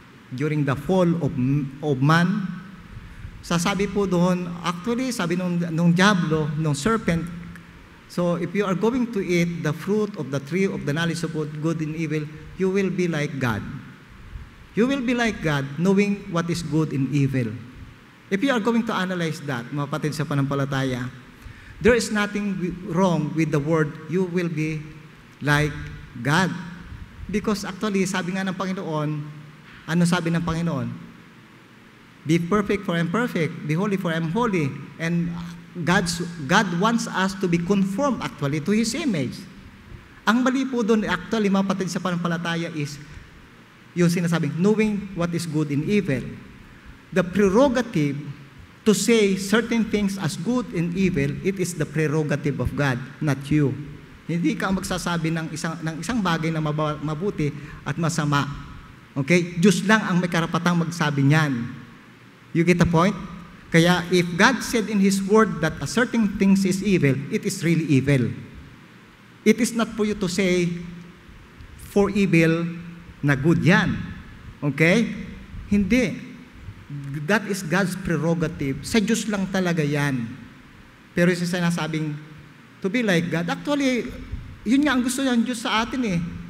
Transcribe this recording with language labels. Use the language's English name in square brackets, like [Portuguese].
[English] During the fall of man, [Filipino] sasabi po doon, [English] actually, [Filipino] sabi nung diablo, nung [English] serpent, so if you are going to eat the fruit of the tree of the knowledge of good and evil, you will be like God. You will be like God, knowing what is good and evil. If you are going to analyze that, [Filipino] mga kapatid sa pananampalataya, [English] there is nothing wrong with the word, you will be like God. Because actually, [Filipino] sabi nga ng Panginoon, ano sabi ng Panginoon? [English] Be perfect for I am perfect, be holy for I am holy. And God wants us to be conformed actually to His image. [Filipino] Ang mali po doon actually, mga kapatid sa pananampalataya, is yung sinasabing, [English] knowing what is good and evil. The prerogative to say certain things as good and evil, it is the prerogative of God, not you. [Filipino] Hindi ka magsasabi ng isang bagay na mabuti at masama. Okay? Diyos lang ang may karapatang magsabi niyan. [English] You get the point? Kaya if God said in His Word that a certain things is evil, it is really evil. It is not for you to say for evil [Filipino] na good yan. [English] Okay? Hindi. That is God's prerogative. [Filipino] Sa Diyos lang talaga yan. Pero yung sinasabing, [English] to be like God, [Filipino] actually, yun nga ang gusto ng Diyos sa atin eh.